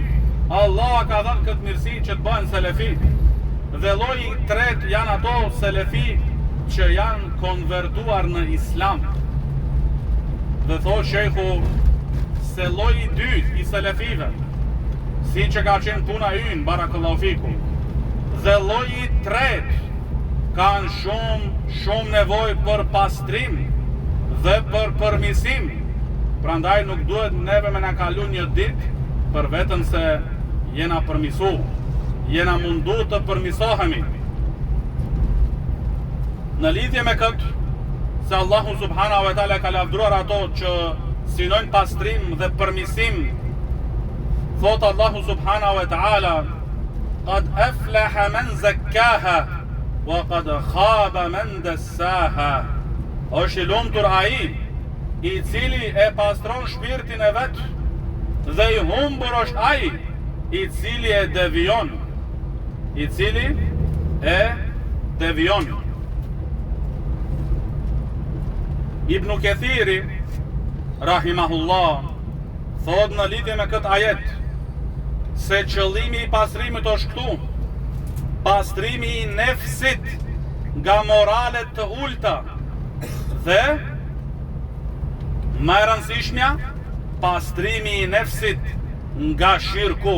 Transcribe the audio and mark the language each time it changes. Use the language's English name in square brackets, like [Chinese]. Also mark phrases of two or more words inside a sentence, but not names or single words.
[Albanian] Allah ka dhënë këtë mirësi që të bëhen selefi. Dhe lloji I tretë janë ato selefi që janë konvertuar në islam. Dhe thotë shejhu se lloji I dytë I selefive, si që ka qenë puna ynë, [Arabic] بارك الله فيكم, [Albanian] dhe lloji I tretë kanë shumë nevojë për pastrim dhe për përmirësim. Prandaj nuk duhet neve me na kalu një ditë për vetëm se jena përmisu, jena mundu të përmisohemi. Në lidhje me këtë, se Allahu [Arabic] سبحانه وتعالى [Albanian] ka lavdruar ato që synojnë pastrim dhe përmirësim, thot Allahu [Arabic] سبحانه وتعالى: "قد أفلح من زكاها وقد خاب من دساها." [Albanian] Është I lumtur ai I cili e pastron shpirtin e vet, dhe I humbur është ai I cili e devion. I cili e devion. Ibn Kathiri rahimahullah thot në lidhje me këtë ajet se qëllimi I pastrimit është këtu: pastrimi I nefsit nga moralet të ulta dhe më e rëndësishmja, pastrimi I nefsit nga shirku.